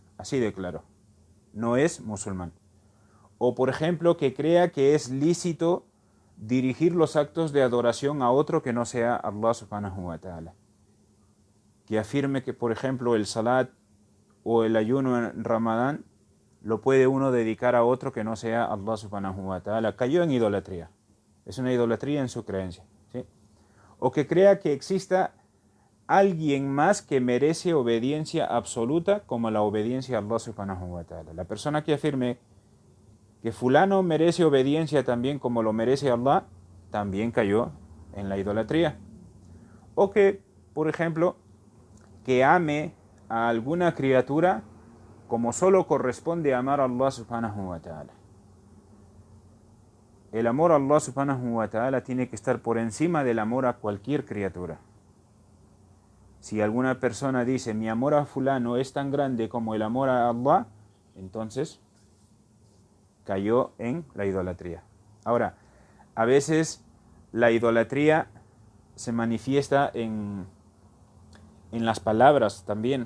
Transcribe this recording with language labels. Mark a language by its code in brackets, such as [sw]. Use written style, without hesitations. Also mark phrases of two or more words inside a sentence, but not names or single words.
[es] Así de claro. No es musulmán. O por ejemplo, que crea que es lícito dirigir los actos de adoración a otro que no sea Allah [ar] سبحانه وتعالى. [es] Que afirme que, por ejemplo, el salat o el ayuno en Ramadán lo puede uno dedicar a otro que no sea Allah [ar] سبحانه وتعالى. [es] Cayó en idolatría. Es una idolatría en su creencia. ¿Sí? O que crea que exista alguien más que merece obediencia absoluta como la obediencia a Allah [ar] سبحانه وتعالى. [es] La persona que afirme que fulano merece obediencia también como lo merece Allah, también cayó en la idolatría. O que, por ejemplo, que ame a alguna criatura como solo corresponde amar a Allah [ar] سبحانه وتعالى. [es] El amor a Allah [ar] سبحانه وتعالى [es] tiene que estar por encima del amor a cualquier criatura. Si alguna persona dice mi amor a fulano es tan grande como el amor a Allah, entonces cayó en la idolatría. Ahora, a veces la idolatría se manifiesta en las palabras también.